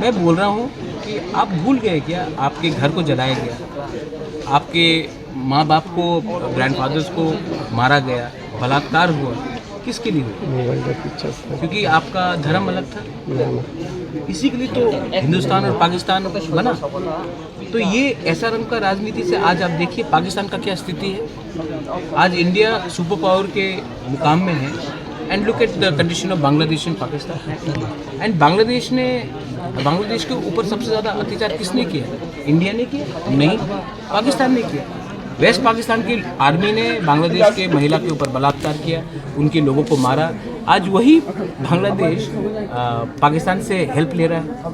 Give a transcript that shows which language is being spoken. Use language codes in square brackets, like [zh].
[hi] मैं बोल रहा हूँ कि आप भूल गए क्या, आपके घर को जलाया गया, आपके माँ बाप को, ग्रैंडफादर्स को मारा गया, बलात्कार हुआ, किसके लिए हुआ? क्योंकि आपका धर्म अलग था, इसी के लिए तो हिंदुस्तान और पाकिस्तान बना। तो ये ऐसा रंग का राजनीति से आज आप देखिए पाकिस्तान का क्या स्थिति है। आज इंडिया सुपर पावर के मुकाम में है [en] and look at the condition of Bangladesh and Pakistan. [hi] And Bangladesh के ऊपर सबसे ज़्यादा अत्याचार किसने किया? इंडिया ने किया? नहीं, पाकिस्तान ने किया। वेस्ट पाकिस्तान की आर्मी ने बांग्लादेश के महिला के ऊपर बलात्कार किया, उनके लोगों को मारा। आज वही बांग्लादेश पाकिस्तान से हेल्प ले रहा है।